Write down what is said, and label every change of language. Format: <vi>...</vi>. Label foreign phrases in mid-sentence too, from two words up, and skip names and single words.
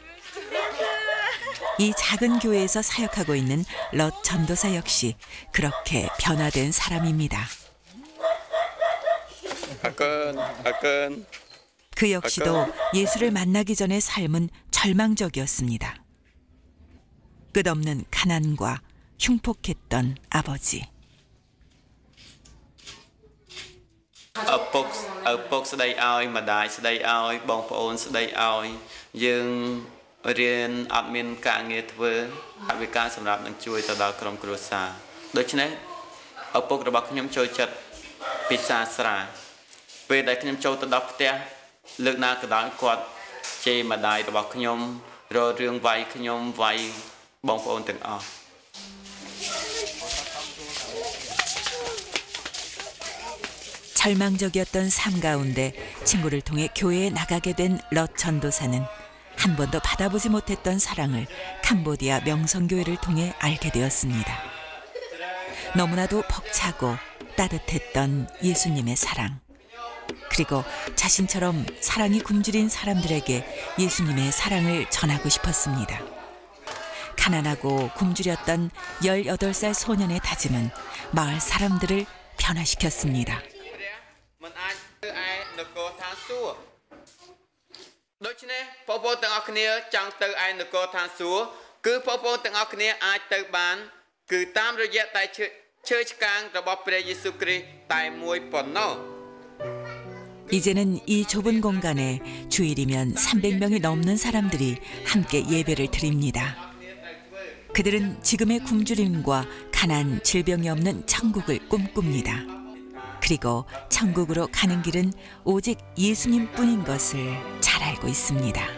<ko>이 작은 교회에서 사역하고 있는 럿 전도사 역시 그렇게 변화된 사람입니다. 그 역시도 예수를 만나기 전의 삶은 절망적이었습니다. 끝없는 가난과 흉폭했던 아버지.</ko> <km>ឪពុកស្ដីឲ្យម្ដាយស្ដីឲ្យបងប្អូនស្ដីឲ្យយើងរៀនអត់មានការងារធ្វើហើយវាការសម្រាប់នឹងជួយទៅដល់ក្រុមគ្រួសារដូច្នេះឪពុករបស់ខ្ញុំចូលចិត្តពិសាស្រាពេលដែលខ្ញុំចូលទៅដល់ផ្ទះលើកណាក៏ដោយគាត់ជេរម្ដាយរបស់ខ្ញុំរករឿងវាយខ្ញុំវាយបងប្អូនទាំងអស់</km> <ko>절망적이었던 삶 가운데 친구를 통해 교회에 나가게 된 럿 전도사는 한 번도 받아보지 못했던 사랑을 캄보디아 명성교회를 통해 알게 되었습니다. 너무나도 벅차고 따뜻했던 예수님의 사랑. 그리고 자신처럼 사랑이 굶주린 사람들에게 예수님의 사랑을 전하고 싶었습니다. 가난하고 굶주렸던 18살 소년의 다짐은 마을 사람들을 변화시켰습니다.</ko> <km>មិនអាចធ្វើឯនគរឋានសួគ៌ដូច្នេះបងប្អូនទាំងអស់គ្នាចង់ទៅឯនគរឋានសួគ៌គឺបងប្អូនទាំងអស់គ្នាអាចទៅបានគឺតាមរយៈតែឈើឆ្កាងរបស់ព្រះយេស៊ូវគ្រីស្ទតែមួយប៉ុណ្ណោះ</km> <ko>이제는 이 좁은 공간에 주일이면 300명이 넘는 사람들이 함께 예배를 드립니다. 그들은 지금의 굶주림과 가난, 질병이 없는 천국을 꿈꿉니다. 그리고 천국으로 가는 길은 오직 예수님뿐인 것을 잘 알고 있습니다.</ko>